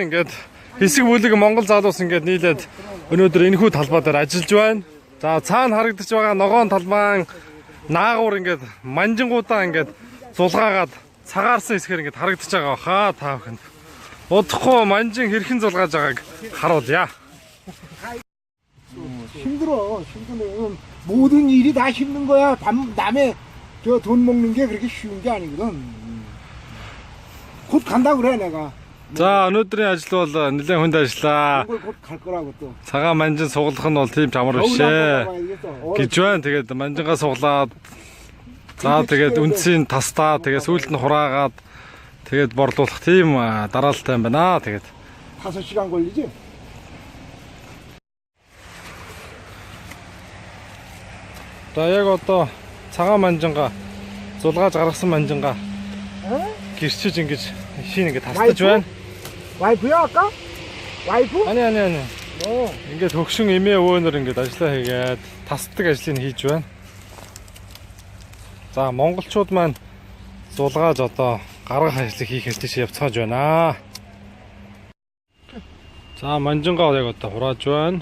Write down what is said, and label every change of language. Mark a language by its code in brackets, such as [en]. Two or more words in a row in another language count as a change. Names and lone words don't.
[mn] Ингээд хэсэг бүлэг Монгол залуус ингээд нийлээд өнөөдөр энэхүү талбай дээр ажиллаж байна. За цаана харагдаж байгаа ногоон талбайн наагур ингээд манжингуудаа ингээд зулгаагаад цагаарсан хэсгээр ингээд харагдаж байгаа хаа та бүхэнд. Удахгүй манжин хэрхэн зулгааж байгааг харуулъя. [ko] 힘드네. 모든 일이 다 힘든 거야. 남의 저 돈 먹는 게 그렇게 쉬운 게 아니거든. 곧 간다 그래 내가. [mn] За өнөөдрийн ажил бол нэлээд хүнд ажиллаа. [ko] 그걸 곧 갈 거라고 또. [mn] Цагаан манжин суглах нь бол тийм ч амар бишээ. Гэж байна. Тэгээд манжингаа суглаад за тэгээд үндсийн тастаа тэгээд сүүлд нь хураагаад тэгээд борлуулах тийм дараалалтай юм байна. Тэгээд [ko] 5시간 걸리지? [mn] За яг одоо цагаан манжингаа зулгааж гаргасан манжингаа гэрчиж ингэж шин ингэ тастаж байна. [ko] 와이프야 아까? 와이프? 아니. [mn] Ингээд хөгшин эмээ өвөнөр ингээд ажиллаа хийгээд тасдаг ажлыг хийж байна. За монголчууд маань зулгааж одоо гаргах ажлыг хийх ажлыг явцгааж байна. За манжингаа яг одоо хурааж байна.